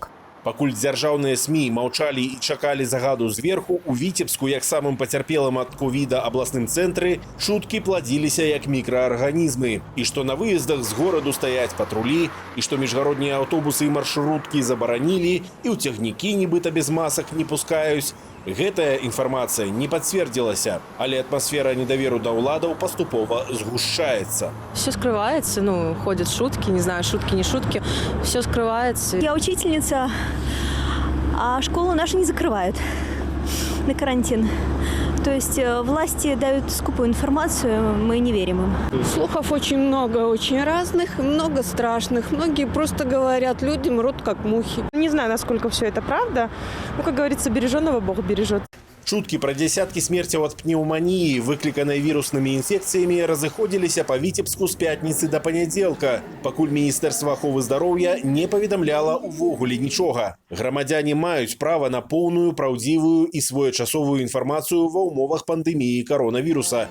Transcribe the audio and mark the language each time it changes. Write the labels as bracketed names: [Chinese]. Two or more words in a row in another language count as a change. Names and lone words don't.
[Belarusian] Пакуль дзяржаўныя СМІ маўчалі і чакалі загаду зверху, у Віцебску, як самым пацярпелым ад ковіда абласным цэнтры, шуткі пладзіліся як мікраарганізмы. І што на выездах з гораду стаяць патрулі, і што міжгароднія аўтобусы і маршруткі забаранілі, і ў цягнікі нібыта без масак не пускаюць. Гэтая інфармацыя не пацвердзілася, але атмасфера недаверу да ўладаў паступова згушчаецца. [Russian] Все скрывается, ходят шутки, не знаю, шутки, не шутки, все скрывается. Я учительница, а школу нашу не закрывают на карантин. То есть власти дают скупую информацию, мы не верим им. Слухов очень много, очень разных, много страшных. Многие просто говорят, люди мрут как мухи. Не знаю, насколько все это правда. Как говорится, береженого Бог бережет. [Belarusian] Шуткі пра дзясяткі смерцяў ад пнеўманіі, выкліканай віруснымі інфекцыямі, разыходзіліся па Віцебску з пятніцы да панядзелка, пакуль Міністэрства аховы здароўя не паведамляла ўвогуле нічога. Грамадзяне маюць права на поўную, праўдзівую і своечасовую інфармацыю ва ўмовах пандэміі каронавіруса.